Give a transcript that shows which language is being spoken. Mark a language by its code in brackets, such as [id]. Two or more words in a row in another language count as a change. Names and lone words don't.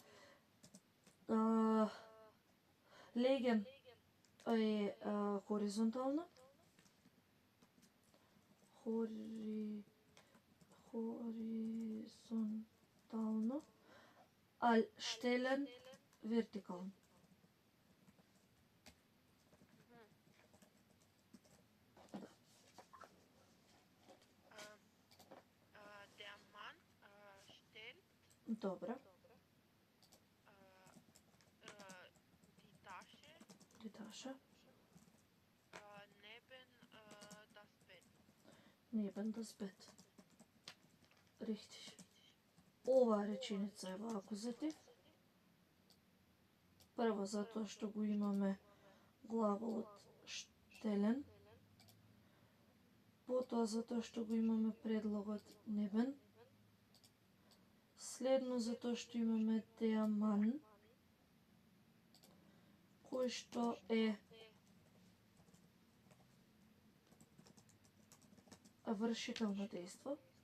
[mk] Леген е хоризонтално. Хоризонтално. А штелен вертикално. [de] der Mann stellt [mk] Добро. [de] die Tasche Die Tasche neben das Bett. neben das Bett. Richtig. [mk] Ова реченица е во акузатив. Прво затоа што го имаме глаголот штелен. Потоа затоа што го имаме предлогот небен. Следно затоа што имаме [de] der Mann, [mk] кој што е вршително дејство.